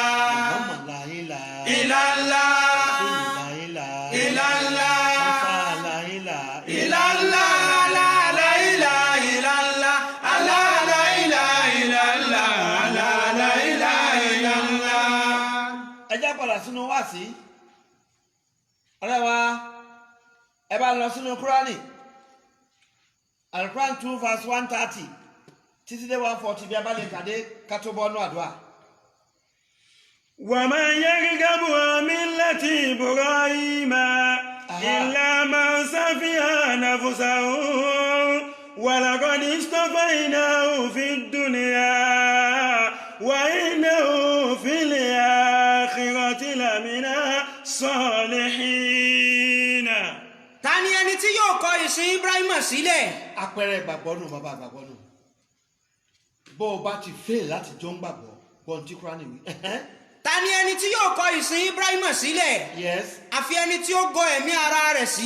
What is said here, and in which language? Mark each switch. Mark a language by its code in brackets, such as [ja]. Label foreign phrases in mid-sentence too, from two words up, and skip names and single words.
[ar] محمد لا إله Illallah. لا إله Illallah. موسى لا إله إلا الله. لا إله إلا الله. الله لا إله إلا الله. الله لا إله إلا الله. [yo] ẹ jẹ́ padà sínú wáàsí ọ̀rẹ́ wa ẹ bá lọ sínú kúránì alukuran 2 verse 130 títí dé 140 bí a bá lè kàdé ká tó bọ́ ọ́nú àdúrà. [ar] ومن يرغب عن ملة إبراهيم إلا من سفه نفسه ولقد اصطفيناه في الدنيا وإنه في الآخرة لمن الصالحين. [yo] ta ni ẹni tí yóò kọ ìsìn Ibrahim sílẹ̀? àpẹẹrẹ ìgbàgbọ́ nù bàbá ìgbàgbọ́ nù bó o bá ti fail láti jọ ń gbàgbọ́ gbọ́n tí kúránì wí. ta ni ẹni tí yóò kọ ìsìn Ibrahim sílẹ̀? yes àfi ẹni tí ó gọ ẹ̀mí ara rẹ̀ sí.